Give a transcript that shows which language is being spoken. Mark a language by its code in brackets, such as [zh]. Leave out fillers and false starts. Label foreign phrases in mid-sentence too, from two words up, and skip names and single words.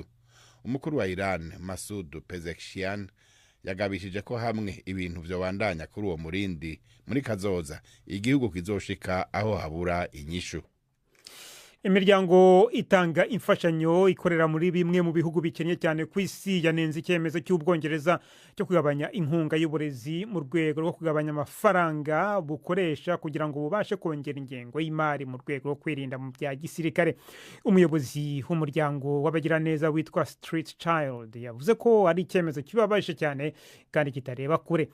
[rn] Umukuru wa Iran Masoud Pezeshkian yagabishije ko hamwe ibintu byo bandanya kuri uwo murindi muri kazoza igihugu kizoshika aho habura inyishu. [rw] Imiryango itanga imfashanyo ikorera muri bimwe mu bihugu bikennye cyane ku isi yanenze icyemezo cy'Ubwongereza cyo kugabanya inkunga y'uburezi mu rwego rwo kugabanya amafaranga bukoresha kugira ngo bubashe kongera ingengo y'imari mu rwego rwo kwirinda mu bya gisirikare. Umuyobozi w'umuryango w'abagiraneza witwa Street Child yavuze ko ari icyemezo kibabaje cyane kandi kitareba kure.